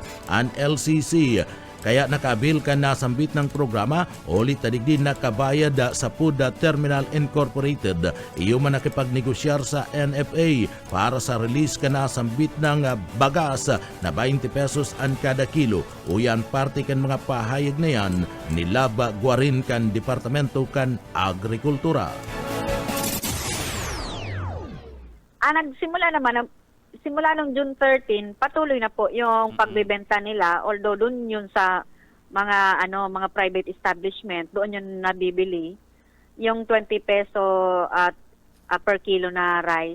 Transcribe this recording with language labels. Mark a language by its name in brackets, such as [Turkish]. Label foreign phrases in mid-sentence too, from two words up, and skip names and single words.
[Bikol] Ang LCC kaya nakabil ka na sambit ng programa ulit tadigdi nakabayad sa Food Terminal Incorporated. Iyo man nakipagnegosyar sa NFA para sa release ka na sambit ng bagas na 20 pesos ang kada kilo. Uyan parte kan mga pahayag na yan ni Lab Guarin kan Departamento kan Agrikultura. [Filipino] Nagsimula naman simula nung June 13, patuloy na po yung pagbebenta nila, although doon yun sa mga mga [English] private establishment, [Filipino] doon yun nabibili yung 20 [English] peso per kilo [Filipino] na rice.